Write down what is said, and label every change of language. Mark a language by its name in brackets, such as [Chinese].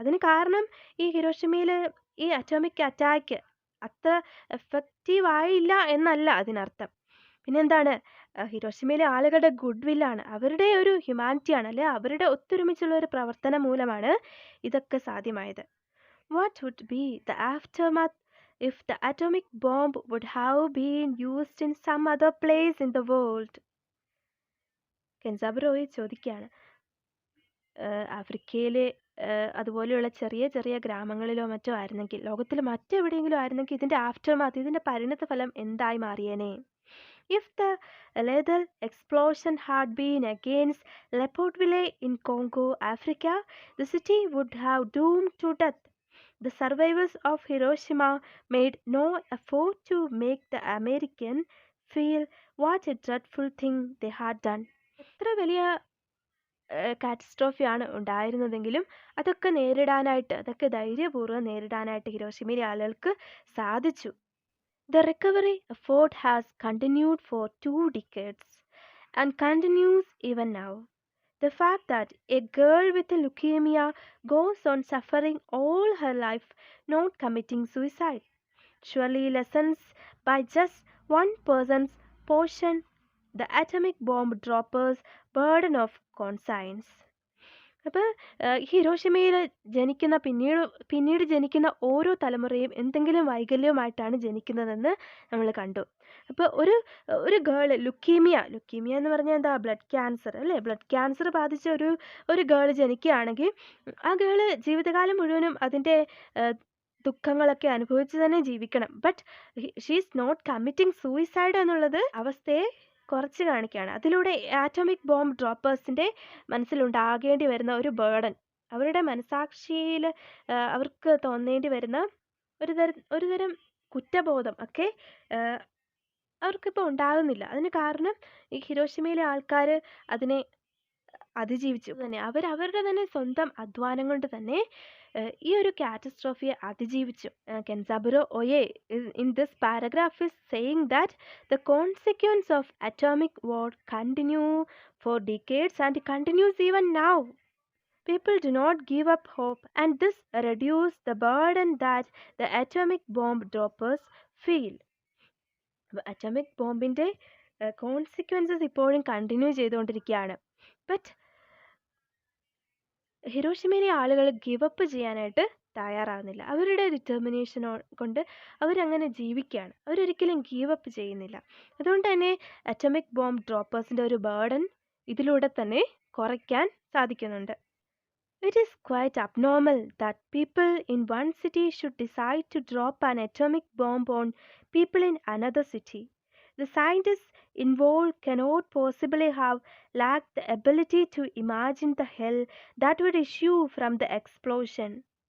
[Malayalam] അതിന് കാരണം ഈ ഹിരോഷിമയിൽ ഈ അറ്റോമിക് അറ്റാക്ക് അത്ര എഫക്റ്റീവായില്ല എന്നല്ല അതിനർത്ഥം. പിന്നെന്താണ്, ഹിരോഷിമയിലെ ആളുകളുടെ ഗുഡ് വില്ലാണ്, അവരുടെ ഒരു ഹ്യൂമാനിറ്റിയാണ്, അല്ലെ അവരുടെ ഒത്തൊരുമിച്ചുള്ള ഒരു പ്രവർത്തനം മൂലമാണ് ഇതൊക്കെ സാധ്യമായത്. [English] What would be the aftermath if the atomic bomb would have been used in some other place in the world? [Malayalam] കെൻസാബുറോയെ ചോദിക്കുകയാണ്. ആഫ്രിക്കയിലെ അതുപോലെയുള്ള ചെറിയ ചെറിയ ഗ്രാമങ്ങളിലോ മറ്റോ ആയിരുന്നെങ്കിൽ, ലോകത്തിൽ മറ്റെവിടെയെങ്കിലും ആയിരുന്നെങ്കിൽ ഇതിൻ്റെ ആഫ്റ്റർമാത്ത്, ഇതിൻ്റെ പരിണത ഫലം എന്തായി മാറിയേനെ? [English] If the lethal explosion had been against Leopoldville in Congo, Africa, the city would have doomed to death. The survivors of Hiroshima made no effort to make the American feel what a dreadful thing they had done. [Malayalam] എത്ര വലിയ കാറ്റസ്ട്രോഫിയാണ് ഉണ്ടായിരുന്നതെങ്കിലും അതൊക്കെ ധൈര്യപൂർവ്വം നേരിടാനായിട്ട് ഹിരോഷിമയിലെ ആളുകൾക്ക് സാധിച്ചു. [English] The recovery effort has continued for 2 decades and continues even now. The fact that a girl with a leukemia goes on suffering all her life, not committing suicide, surely lessens by just one person's portion the atomic bomb dropper's burden of conscience. [Malayalam] അപ്പോൾ ഹിരോഷിമയിൽ ജനിക്കുന്ന പിന്നീട് ജനിക്കുന്ന ഓരോ തലമുറയും എന്തെങ്കിലും വൈകല്യവുമായിട്ടാണ് ജനിക്കുന്നതെന്ന് നമ്മൾ കണ്ടു. അപ്പോൾ ഒരു ഗേൾ ലുക്കീമിയ എന്ന് പറഞ്ഞാൽ എന്താ, ബ്ലഡ് ക്യാൻസർ അല്ലേ, ബ്ലഡ് ക്യാൻസർ ബാധിച്ച ഒരു ഗേൾ ജനിക്കുകയാണെങ്കിൽ ആ ഗേള് ജീവിതകാലം മുഴുവനും അതിൻ്റെ ദുഃഖങ്ങളൊക്കെ അനുഭവിച്ച് തന്നെ ജീവിക്കണം. [English] but she's not committing suicide [Malayalam] എന്നുള്ളത് അവസ്ഥയെ കുറച്ച് കാണിക്കുകയാണ്. അതിലൂടെ ആറ്റോമിക് ബോംബ് ഡ്രോപ്പേഴ്സിൻ്റെ മനസ്സിലുണ്ടാകേണ്ടി വരുന്ന ഒരു ബേർഡൻ, അവരുടെ മനസാക്ഷിയിൽ അവർക്ക് തോന്നേണ്ടി വരുന്ന ഒരു തരം കുറ്റബോധം ഒക്കെ അവർക്കിപ്പോൾ ഉണ്ടാകുന്നില്ല. അതിന് കാരണം ഈ ഹിരോഷിമയിലെ ആൾക്കാർ അതിനെ അതിജീവിച്ചു തന്നെ, അവരുടെ തന്നെ സ്വന്തം അധ്വാനം കൊണ്ട് തന്നെ ഈ ഒരു കാറ്റസ്ട്രോഫിയെ അതിജീവിച്ചു. [English] Kenzaburo Oe in this paragraph is saying that the consequence of atomic war continue for decades and continues even now. People do not give up hope, and this reduces the burden that the atomic bomb droppers feel. [Malayalam] Atomic ബോംബിൻ്റെ consequences ഇപ്പോഴും continue ചെയ്തുകൊണ്ടിരിക്കുകയാണ്. But ഹിരോഷിമയിലെ ആളുകൾ give up ചെയ്യാനായിട്ട് തയ്യാറാകുന്നില്ല. അവരുടെ determination കൊണ്ട് അവരങ്ങനെ ജീവിക്കുകയാണ്, അവരൊരിക്കലും ഗീവപ്പ് ചെയ്യുന്നില്ല. അതുകൊണ്ട് തന്നെ അറ്റോമിക് ബോംബ് ഡ്രോപ്പേഴ്സിൻ്റെ ഒരു ബേർഡൻ ഇതിലൂടെ തന്നെ കുറയ്ക്കാൻ സാധിക്കുന്നുണ്ട്. [English] It is quite abnormal that people in one city should decide to drop an atomic bomb on people in another city. The scientists involved cannot possibly have lacked the ability to imagine the hell that would issue from the explosion.